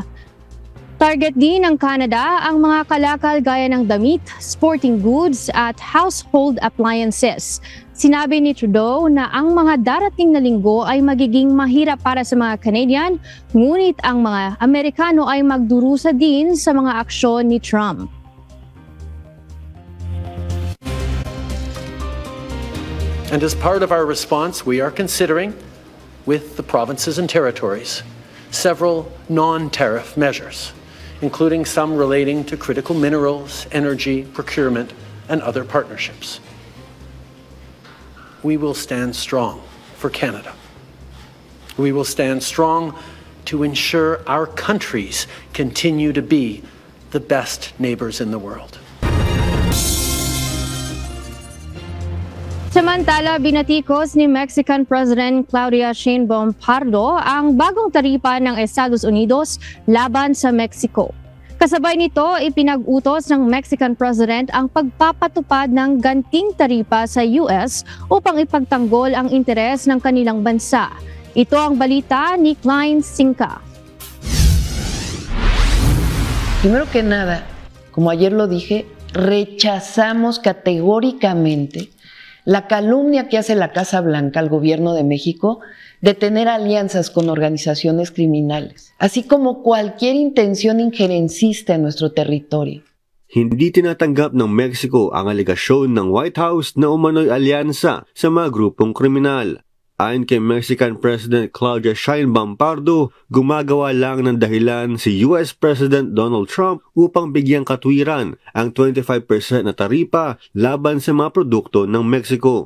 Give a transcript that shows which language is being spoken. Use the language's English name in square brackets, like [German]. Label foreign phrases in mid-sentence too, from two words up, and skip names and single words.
[Filipino] Target din ng Canada ang mga kalakal gaya ng damit, [English] sporting goods [Filipino] at [English] household appliances. [Filipino] Sinabi ni Trudeau na ang mga darating na linggo ay magiging mahirap para sa mga Canadian, ngunit ang mga Amerikano ay magdurusa din sa mga aksyon ni Trump. [English] And as part of our response, we are considering, with the provinces and territories, several non-tariff measures, including some relating to critical minerals, energy, procurement, and other partnerships. We will stand strong for Canada. We will stand strong to ensure our countries continue to be the best neighbors in the world. [Filipino] Samantala, binatikos ni [English] Mexican President [Filipino] Claudia Sheinbaum Pardo ang bagong taripa ng Estados Unidos laban sa Mexico. Kasabay nito, ipinag-utos ng [English] Mexican President [Filipino] ang pagpapatupad ng ganting taripa sa US upang ipagtanggol ang interes ng kanilang bansa. Ito ang balita ni Klein Sinca. [Spanish] Primero que nada, como ayer lo dije, rechazamos categóricamente la calumnia que hace la Casa Blanca al gobierno de México de tener alianzas con organizaciones criminales, así como cualquier intención injerencista en nuestro territorio. [Filipino] Hindi tinatanggap ng Mexico ang alegasyon ng White House na umano'y alyansa sa mga grupong kriminal. Ayon kay [English] Mexican President [Filipino] Claudia Sheinbaum Pardo, gumagawa lang ng dahilan si [English] US President [Filipino] Donald Trump upang bigyang katwiran ang 25% na taripa laban sa mga produkto ng Mexico.